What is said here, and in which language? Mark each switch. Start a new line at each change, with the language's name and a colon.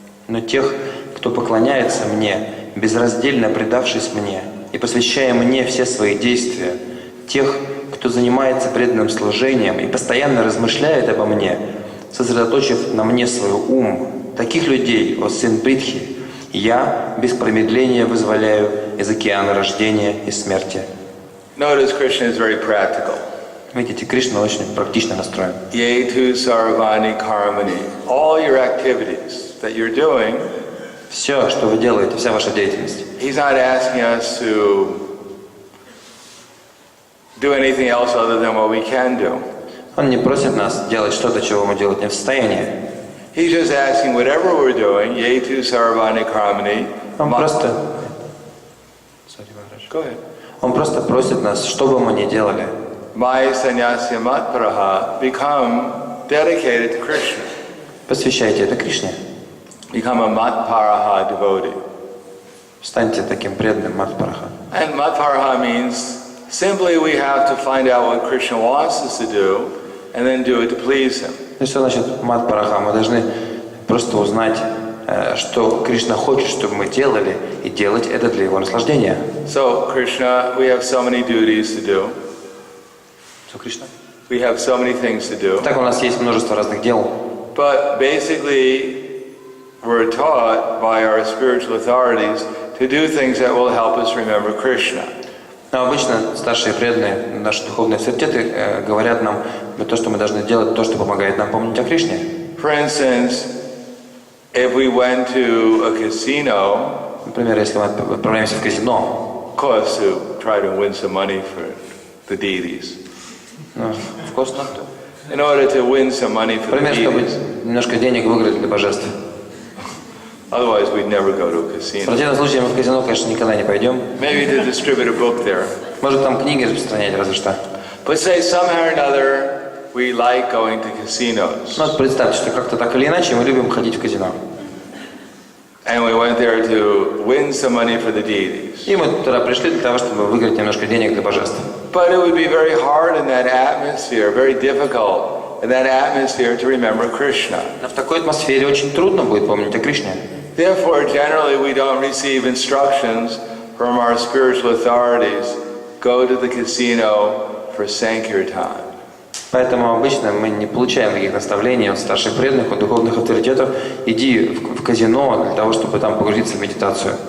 Russian: Но тех, кто поклоняется мне, безраздельно предавшись мне и посвящая мне все свои действия, тех, кто занимается преданным служением и постоянно размышляет обо мне, сосредоточив на мне свой ум, таких людей, о сын Притхи, я без промедления вызволяю из океана рождения и смерти.
English: Notice Krishna is very practical.
Russian: Видите, Кришна очень практично настроен.
Sanskrit: Yetu sarvani karmani.
English: All your activities that you're doing,
Russian: Все, что вы делаете, вся ваша деятельность.
English: he's not asking us to do anything else other than what we can do.
Russian: Он не просит нас делать что-то, чего мы делать не в состоянии.
English: He's just asking whatever we're doing,
Sanskrit: yetu sarvani karmani.
Russian: Он просто...
English: Go ahead.
Russian: Он просто просит нас, что бы мы ни делали,
Sanskrit: Maya sanyasya matparaha,
English: become dedicated to Krishna.
Russian: посвящайте это Кришне.
English: Become a matparaha devotee.
Russian: Станьте таким преданным Матпараха.
English: And matparaha means simply we have to find out what Krishna wants us to do and then do it to please him.
Russian: И что значит Матпараха? Мы должны просто узнать, что Кришна хочет, чтобы мы делали, и делать это для Его наслаждения.
English: So, Krishna, we have so many duties to do.
Russian: Что, Кришна?
English: We have so many things to do.
Russian: Так у нас есть множество разных дел.
English: But basically, we're taught by our spiritual authorities to do things that will help us remember Krishna.
Russian: Но обычно старшие преданные, наши духовные авторитеты говорят нам то, что мы должны делать, то, что помогает нам помнить о Кришне.
English: For instance, if we went to a casino,
Russian: Например, если мы отправляемся в казино,
English: of course, to try to win some money for the deities.
Russian: вкусно.
English: In order to win some money for the
Russian: Например, чтобы
English: deities.
Russian: немножко денег выиграть для божеств.
English: Otherwise, we'd never go to a
Russian: В
English: casino.
Russian: противном случае мы в казино, конечно, никогда не пойдем.
English: Maybe to distribute a book there.
Russian: Может, там книги распространять, разве что.
English: But say somehow or another, we like going to casinos.
Russian: Ну, вот представьте, что как-то так или иначе мы любим ходить в казино.
English: And we went there to win some money for the deities.
Russian: И мы туда пришли для того, чтобы выиграть немножко денег для божеств.
English: But it would be very hard in that atmosphere, very difficult in that atmosphere to remember Krishna.
Russian: Но в такой атмосфере очень трудно будет помнить о Кришне.
English: Therefore, generally, we don't receive instructions from our spiritual authorities. Go to the casino for Sankirtan.
Russian: Поэтому обычно мы не получаем таких наставлений от старших преданных, от духовных авторитетов. Иди в казино для того, чтобы там погрузиться в медитацию.